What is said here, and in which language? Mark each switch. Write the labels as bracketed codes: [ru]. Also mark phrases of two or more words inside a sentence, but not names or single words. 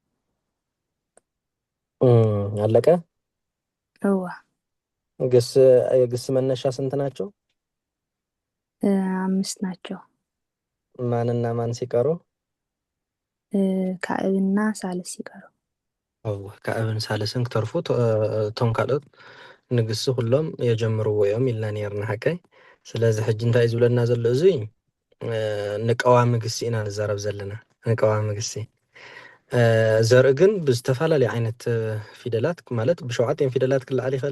[am] አለቀ [ti] እዋ [am] የግስ መነሻ ስንት ናቸው 5 ናቸው ማንና ማን ሲቀሩ ካእብና ሳልስ ሲቀሩ [ti] ካእብን ሳልስን ክተርፉ እቶም ካልኦት ንግስ ኩሎም የጀምርዎ እዮም ኢልና ነርና ሓቀይ ስለዚ ሕጂ እንታይ እዩ ዝብለና ዘሎ እዙይ ንቀዋሚ ግሲ ኢና ንዛረብ ዘለና ንቀዋሚ ግሲ ዘርኢ ግን ብዝተፈላለዩ ዓይነት ፊደላት ማለት ብ7 ፊደላት ክለዓል ይኽእል